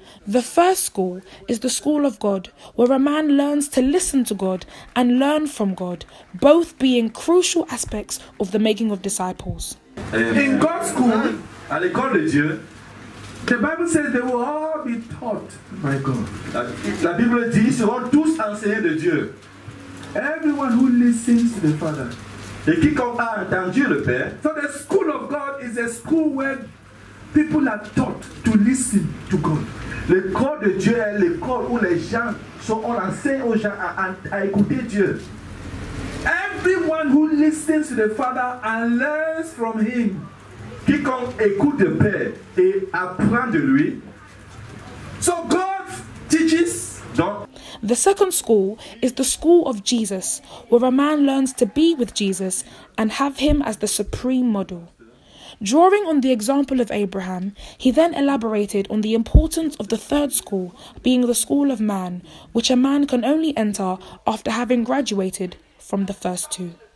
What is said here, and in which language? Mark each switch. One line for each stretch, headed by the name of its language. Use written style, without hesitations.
English: The first school is the school of God, where a man learns to listen to God and learn from God, both being crucial aspects of the making of disciples. In God's school,
French: à l'école de Dieu,
English: the Bible says they will all be taught by God.
French: La Bible dit, ils seront tous enseignés de Dieu.
English: Everyone who listens to the Father.
French: Et quiconque a entendu le Père.
English: So the school of God is a school where people are taught to listen to God.
French: L'école de Dieu est l'école où les gens on enseigne aux gens à écouter Dieu.
English: Everyone who listens to the Father and learns from Him.
French: Quiconque écoute le Père et apprend de lui.
English: So God teaches. Donc, the second school is the school of Jesus, where a man learns to be with Jesus and have Him as the supreme model. Drawing on the example of Abraham, he then elaborated on the importance of the third school, being the school of man, which a man can only enter after having graduated from the first 2.